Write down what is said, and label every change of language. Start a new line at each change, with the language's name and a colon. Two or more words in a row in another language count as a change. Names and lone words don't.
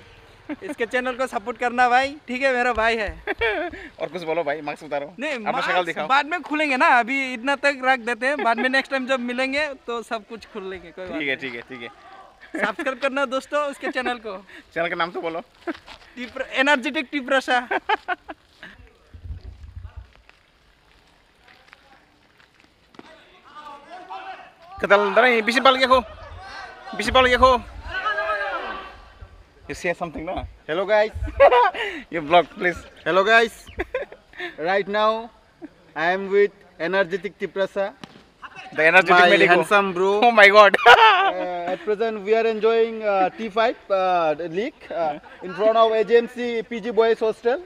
Hindi: इसके चैनल को सपोर्ट करना भाई, ठीक है, मेरा भाई है। और कुछ बोलो भाई, मार्क्स उतारो। नहीं अपना शक्ल दिखाओ, बाद में खुलेंगे ना, अभी इतना तक रख देते हैं, बाद में
English: next time
Hindi: जब मिलेंगे तो सब कुछ खुलेंगे। कोई ठीक है, ठीक है, ठीक है। सब्सक्राइब करना दोस्तों उसके चैनल को। चैनल का नाम तो बोलो। एनर्जेटिक टिप्रसा। Ketal ntar ini bisi balik aku.
English: You say something na? Hello guys. You vlog please. Hello guys. Right now I am with Energetic Tiprasa. The energetic my medico. handsome bro. Oh my god. At present we are enjoying T5 league in front of AGMC PG Boys Hostel.